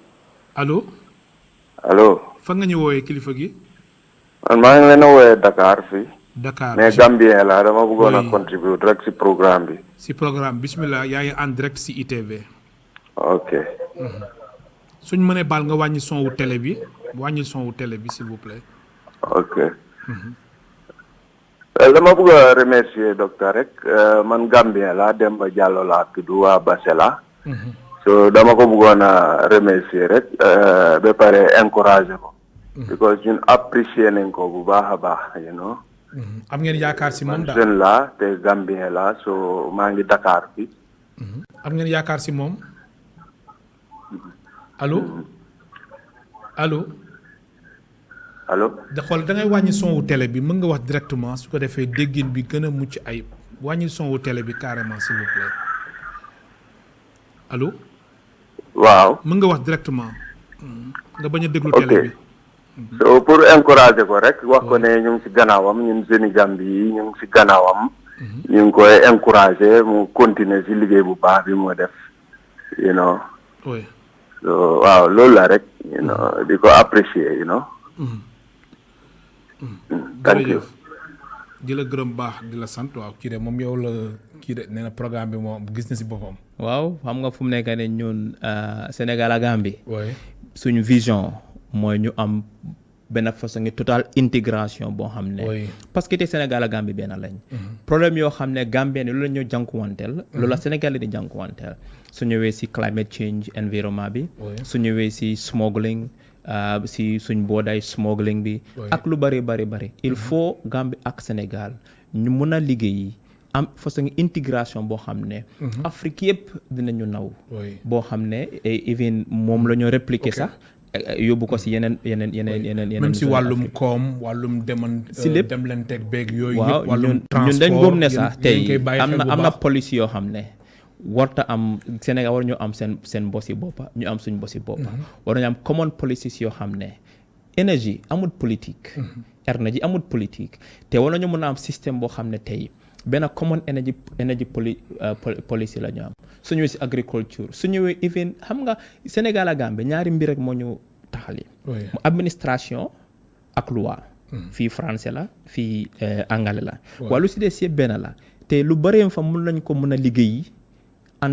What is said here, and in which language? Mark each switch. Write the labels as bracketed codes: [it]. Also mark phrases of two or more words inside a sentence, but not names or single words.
[wo] allo. fan nga ñu woowee kilifa gi. man maa ngi leen a woowee Dakar fii. Dakar mais Gambien la dama bëggoon a contribuer rek si programme bi. si programme bismillah yaa ngi [fr] en direct [wo] si ITV. ok. suñ mënee baal nga wàññi son wu télé bi [fr] s'il vous plaît. ok. [wo] dama bëgg a remercier docteur rek man Gambien la Demba Diallo laa tudd waa Basela. so dama ko bëggoon a remercier rek ba pare encourager ko. because ñun apprécier nañ ko bu baax a baax [en] you know. [wo] am ngeen yaakaar si moom daal jeune la te Gambien la so maa ngi Dakar bi. am ngeen yaakaar si moom allo. da xool da ngay wàññi son wu télé bi mën nga wax directement su ko defee déggin bi gën a mucc ayib wàññi son wu télé bi carrément [fr] s'il vous plaît [wo] allo. waaw mën nga wax directement nga bañ a déglu télé bi. so pour encourager ko rek wax ko ne ñu ngi ci gannaawam ñun jeunes Gambie yi ñu ngi ci gannaawam. ñu ngi koy encourager mu continuer ci liggéey bu baax bi moo def [en] you know. oui. [wo] so waaw loolu la rek [en] you know [wo] di ko apprécier [en] you know. thank you. [wo] di la gërëm baax di la sant waaw kii de moom yow la kii de nee na programme bi moom gis na si boppam. waaw xam nga fu mu nekk ne ñun Sénégal ak Gambie. oui suñu vision mooy ñu am benn [fr] façon total intégration [wo] boo xam ne. parce que te Sénégal ak Gambie benn lañ. problème yoo xam ne Gambien loolu la ñu jànkuwanteel. loolu la Sénégal di jànkuwanteel. su ñëwee si [en] climate change [wo] environnement bi. su ñëwee si smuggling. si suñ boodaay smuggling bi ak lu bari [fr] il faut [wo] Gambie ak Sénégal ñu mun a liggéey am [fr] façon intégration [wo] boo xam ne Afrique yëpp dinañu naw boo xam ne even moom la ñu répliquer sax yóbbu ko si yeneen même si wàllum koom wàllum si lépp dem leen teg beeg yooyu waaw yëpp wàllum transport ñun dañ gëm ne sax tey am am na police yoo xam ne warta am Sénégal war ñu am seen bosi boppa ñu am suñ bosi boppa war nañu am [en] common policies [wo] yoo xam ne énergie amul politique énergie amul politique te war nañu mën a am système boo xam ne tey benn [en] common energy policy [wo] la ñu am su ñëwee si agriculture su ñëwee even xam nga Sénégal ak Gambie ñaari mbir rek moo ñu taxali mu administration ak loi fii français la fii anglais la waaye lu si des yëpp benn la te lu bëree fa mun nañ ko mën a liggéey en